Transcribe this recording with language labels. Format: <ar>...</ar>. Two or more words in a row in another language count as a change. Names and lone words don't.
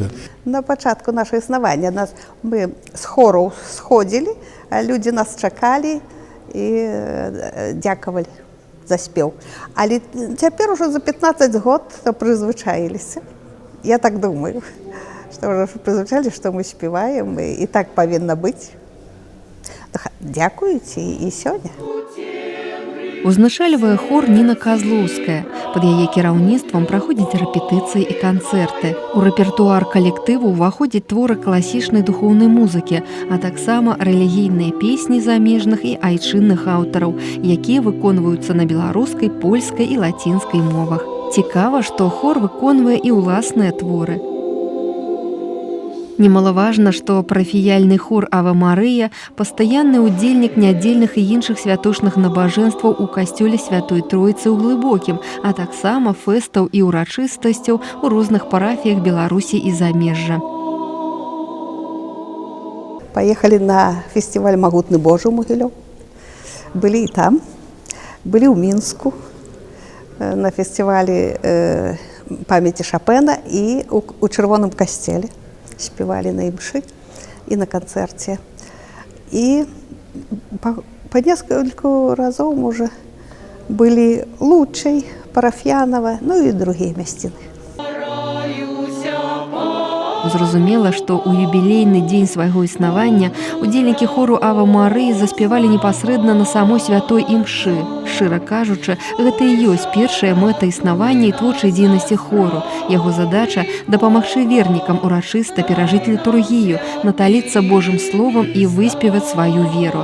<ru>На початку нашего основания мы с хору сходили, люди нас чакали и дякували за спев. Але теперь уже за 15 год призвычаились. Я так думаю, что уже призвычались, что мы спеваем, и так повинно быть. Дякуйте и сегодня.</ru> <be>Узначальвае хор Ніна Казлоўская. Пад яе кіраўніцтвам праходзяць рэпетыцыі і канцэрты. У рэпертуар калектыву ўваходзяць творы класічнай духоўнай музыкі, а таксама рэлігійныя песні замежных і айчынных аўтараў, якія выконваюцца на беларускай, польскай і лацінскай мовах. Цікава, што хор выконвае і ўласныя творы. Немалаважна, што парафіяльны хор Ава Марыя – пастаянны ўдзельнік нядзельных і іншых святочных набажэнстваў у касцёле Святой Троіцы ў Глыбокім, а таксама фэстаў і ўрачыстасцяў у розных парафіях Беларусі і замежжа.</be> <ru>Поехали на фестиваль «Магутны Божий» у Могилёв. Были и там, были в Минску на фестивале памяти Шопена и у Червоном костеле. Спевали на имши и на концерте. И по несколько разов уже были Лучей, Парафьянова, ну и другие местины.</ru> <be>Зразумела, што ў юбілейны дзень свайго існавання удзельнікі хору Ава Марыі заспявалі непасрэдна на самой святой імшы. Шчыра кажучы, гэта і ёсць першая мэта існавання і творчай дзейнасці хору. Яго задача дапамагчы вернікам урачыста перажыць літургію, наталіцца Божым словам і выспеваць сваю веру.</be>